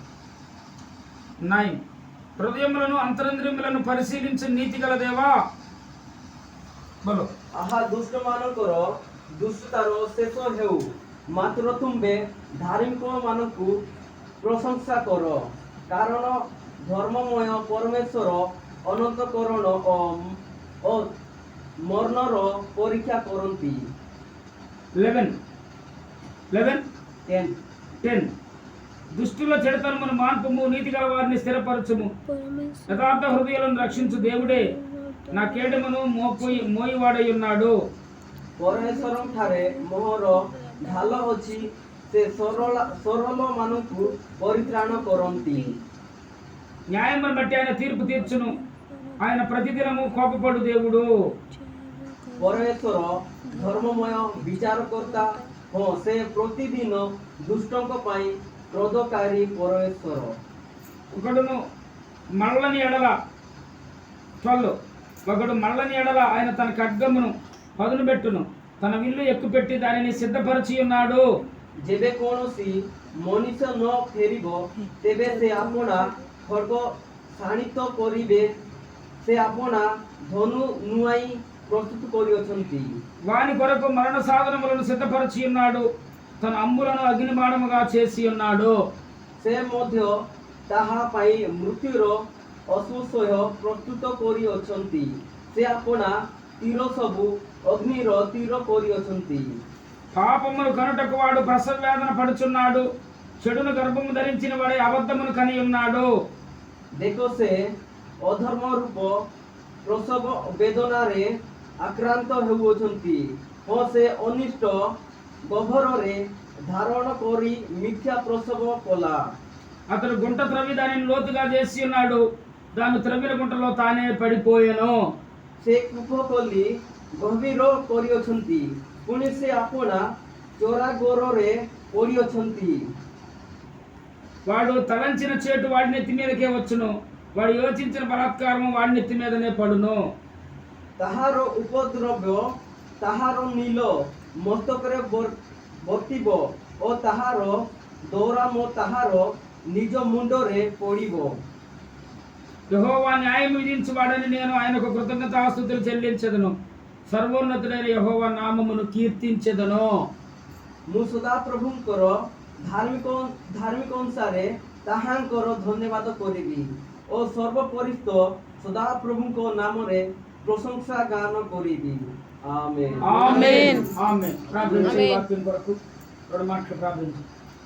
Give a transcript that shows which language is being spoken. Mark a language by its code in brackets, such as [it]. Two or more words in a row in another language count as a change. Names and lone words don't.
[te] 9 హృదయములను అంతరంద్రియములను పరిశీలించు నీతిగల దేవా बोलो [or] ଆହା ଦୁଷ୍ଟ ମାନଙ୍କର ଦୁଷ୍ଟତାର ଶେଷ ହେଉ ମାତ୍ର ତୁମ୍ଭେ ଧାର୍ମିକ ମାନଙ୍କୁ ପ୍ରଶଂସା କର କାରଣ ଧର୍ମମୟ ପରମେଶ୍ୱର ଅନନ୍ତକରଣ ଓ ମରଣର ପରୀକ୍ଷା କରନ୍ତି। [te] 10 దుష్టుల చెడుతనమును మాన్పము, నీతి గల వారిని స్థిరపరచుము, యథార్థ హృదయాలను రక్షించు దేవుడే నా కేడమును మోయివాడై ఉన్నాడు। [or] ପରମେଶ୍ୱରଙ୍କ ଠାରେ ମୋହର ଢାଲ ଅଛି, ସେ ସରଳ ମାନଙ୍କୁ ପରିତ୍ରାଣ କରନ୍ତି। [te] న్యాయమును బట్టి ఆయన తీర్పు తీర్చును, ఆయన ప్రతిదినము కోపపడు దేవుడు। [or] ପରମେଶ୍ୱର ଧର୍ମମୟ ବିଚାରକର୍ତ୍ତା, ହଁ ସେ ପ୍ରତିଦିନ ଦୁଷ୍ଟଙ୍କ ପାଇଁ କ୍ରୋଧକାରୀ ପରମେଶ୍ୱର। [te] ఒకడు మళ్ళని ఎడల 12 ఒకడు మళ్ళని ఎడల ఆయన తన ఖడ్గమును పదును పెట్టును, తన విల్లు ఎక్కుపెట్టి దానిని సిద్ధపరిచి ఉన్నాడు। [or] ଯେବେ କୌଣସି ମଣିଷ ନ ଫେରିବ ତେବେ ସେ ଆପଣା ଖଡ୍ଗ ଶାଣିତ କରିବେ, ସେ ଆପଣା ଧନୁ ନୁଆଇ ପ୍ରସ୍ତୁତ କରିଅଛନ୍ତି। [te] వాని కొరకు మరణ సాధనములను సిద్ధపరిచి ఉన్నాడు, తన అంబులను అగ్నిబాణముగా చేసి ఉన్నాడు। [or] ସେ ମଧ୍ୟ ତାହା ପାଇଁ ମୃତ୍ୟୁର ଅଶ୍ୱସହ୍ୟ ପ୍ରସ୍ତୁତ କରିଅଛନ୍ତି, ସେ ଆପଣା ତୀର ସବୁ ଅଗ୍ନିର ତୀର କରିଅଛନ୍ତି। [te] పాపమును కనుటకు వాడు ప్రసవ వేదన పడుచున్నాడు, చెడును గర్భము ధరించిన వాడే అబద్ధమును కని ఉన్నాడు। [or] ଦେଖ ସେ ଅଧର୍ମ ରୂପ ପ୍ରସବ ବେଦନାରେ ଆକ୍ରାନ୍ତ ହେଉଅଛନ୍ତି, ହଁ ସେ ଅନିଷ୍ଟ ଗହ୍ୱରରେ ଧାରଣ କରି ମିଥ୍ୟା ପ୍ରସବ କଲା। [te] అతడు గుంట త్రవ్వి దానిని లోతుగా చేసి ఉన్నాడు, దాన్ని త్రవ్విన గుంటలో తానే పడిపోయాను। [or] ସେ କୂପ କଲି ଗଭୀର କରିଅଛନ୍ତି, ପୁଣି ସେ ଆପଣା ଚୋରାଗୋରରେ ପଡ଼ିଅଛନ୍ତି। [te] వాడు తలంచిన చేటు వాడి నెత్తి మీదకే వచ్చును, వాడు యోచించిన బలాత్కారము వాడి నెత్తి మీదనే పడును। [or] ତାହାର ଉପଦ୍ରବ୍ୟ ତାହାର ନୀଳ ମସ୍ତକରେ ବର୍ତ୍ତିବ ଓ ତାହାର ଦୌରାମ ତାହାର ନିଜ ମୁଣ୍ଡରେ ପଡ଼ିବ। [te] యెహోవా న్యాయం విధించువాడని నేను ఆయనకు కృతజ్ఞతాస్తుతులు చెల్లించెదను, సర్వోన్నతుడైన యెహోవా నామమును కీర్తించెదను। [or] ମୁଁ ସଦାପ୍ରଭୁଙ୍କର ଧାର୍ମିକ ଅନୁସାରେ ତାହାଙ୍କର ଧନ୍ୟବାଦ କରିବି ଓ ସର୍ବପରିସ୍ଥ ସଦାପ୍ରଭୁଙ୍କ ନାମରେ ପ୍ରଶଂସା ଗାନ କରିବି। [te] ఆమేన్। ఆమేన్। ప్రార్థించు, వాక్యం కొరకు 2 మాటలు ప్రార్థించు।